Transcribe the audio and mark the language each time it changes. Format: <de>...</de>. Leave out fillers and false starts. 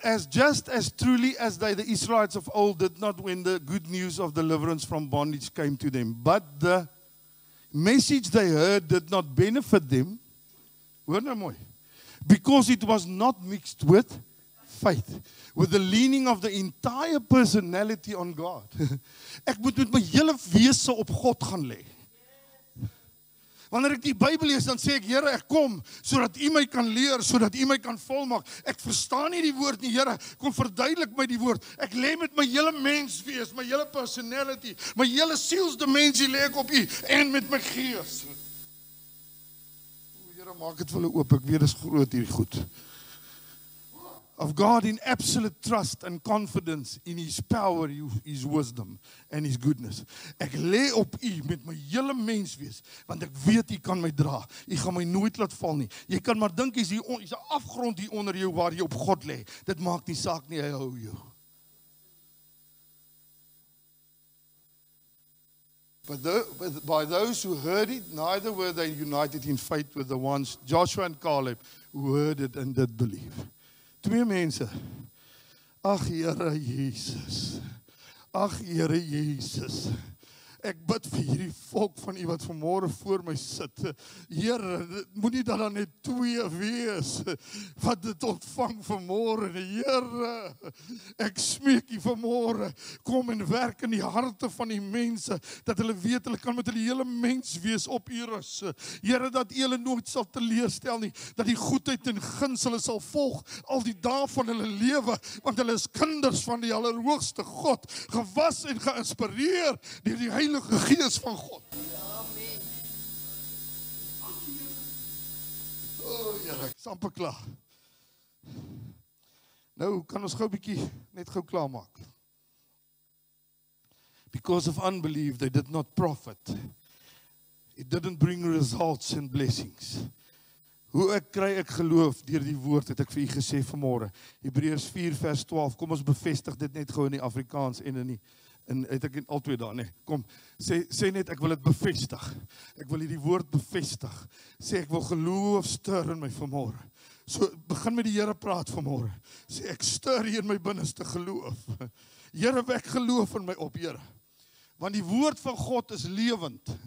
<en>Just as truly as the Israelites of old did not when the good news of deliverance from bondage came to them, but the message they heard did not benefit them,</en> <af>hoor nou mooi,</af> <en>because it was not mixed with faith, with the leaning of the entire personality on God.</en> <af>Ek moet met my hele wese op God gaan lê. Wanneer ek die Bybel lees, dan sê ek, Here, ek kom, sodat U my kan leer, sodat U my kan volmaak. Ek verstaan nie die woord nie, Here, kom verduidelik my die woord. Ek lê met my hele menswees, my hele personality, my hele sielsdimensie lê ek op U, en met my gees. Here, maak dit vir hulle oop, ek weet, dis groot hierdie goed.</af> <en>Of God in absolute trust and confidence in His power, His wisdom and His goodness.</en> <af>Ek lê op U met my hele menswees, want ek weet U kan my dra. U gaan my nooit laat val nie. Jy kan maar dink, hier's 'n afgrond hier onder jou waar jy op God lê. Dit maak nie saak nie, hy hou jou.</af> <en>But by those who heard it, neither were they united in faith with the ones, Joshua and Caleb, who heard it and did believe.</en> <af>2 mense. Ag Here Jesus. Ag Here Jesus. Ek bid vir hierdie volk van U wat vanmôre voor my sit. Here, moenie dat daar net 2 wees wat dit ontvang vanmôre. Here, ek smeek U vanmôre, kom en werk in die harte van die mense, dat hulle weet hulle kan met hulle hele mens wees op U rus. Here, dat U hulle nooit sal teleurstel nie, dat die goedheid en guns hulle sal volg al die dae van hulle lewe, want hulle is kinders van die Allerhoogste God, gewas en geïnspireer deur die Heilige Gees van God. Amen. Here, ek is amper klaar. Nou kan ons gou 'n bietjie net gou klaar maak.</af> <en>Because of unbelief, they did not profit. It didn't bring results and blessings.</en> <af>Hoe kry ek geloof deur die woord, het ek vir u gesê vanmôre. Hebreërs 4 vers 12. Kom ons bevestig dit net gou in die Afrikaans en in die het ek al 2 dae, kom, sê net, ek wil dit bevestig, ek wil hierdie woord bevestig, sê ek wil geloof stir in my vanmôre, so begin met die Here praat vanmôre, sê ek stir hier in my binneste geloof, Here wek geloof in my op, Here, want die woord van God is lewend,</af>